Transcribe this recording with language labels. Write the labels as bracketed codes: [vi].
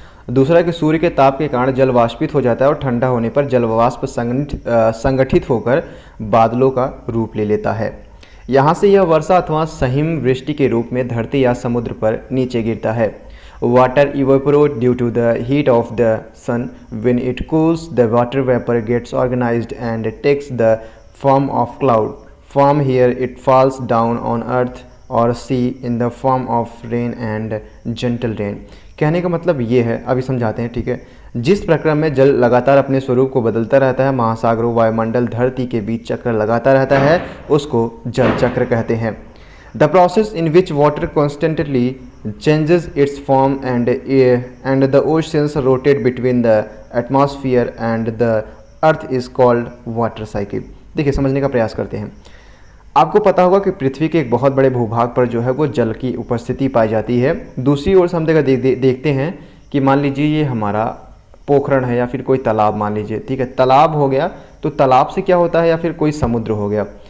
[hi] दूसरा कि सूर्य के ताप के कारण जल वाष्पित हो जाता है और ठंडा होने पर जल वाष्प संगठित होकर बादलों का रूप ले लेता है। यहाँ से यह वर्षा अथवा सहिम वृष्टि के रूप में धरती या समुद्र पर नीचे गिरता है। [en] Water evaporate due to the heat of the sun. When it cools, the water vapor gets organized and takes the form of cloud. From here, it falls down on earth or sea in the form of rain and gentle rain. [hi] कहने का मतलब ये है, अभी समझाते हैं, ठीक है। जिस प्रक्रम में जल लगातार अपने स्वरूप को बदलता रहता है, महासागरों, वायुमंडल, धरती के बीच चक्र लगाता रहता है, उसको जल चक्र कहते हैं। [en] The process in which water constantly changes its form and the oceans rotate between the atmosphere and the earth is called water cycle। [hi] देखिए, समझने का प्रयास करते हैं। आपको पता होगा कि पृथ्वी के एक बहुत बड़े भूभाग पर जो है वो जल की उपस्थिति पाई जाती है। दूसरी ओर से हम देखते हैं कि मान लीजिए ये हमारा पोखरण है या फिर कोई तालाब मान लीजिए, ठीक है। तालाब हो गया तो तालाब से क्या होता है, या फिर कोई समुद्र हो गया।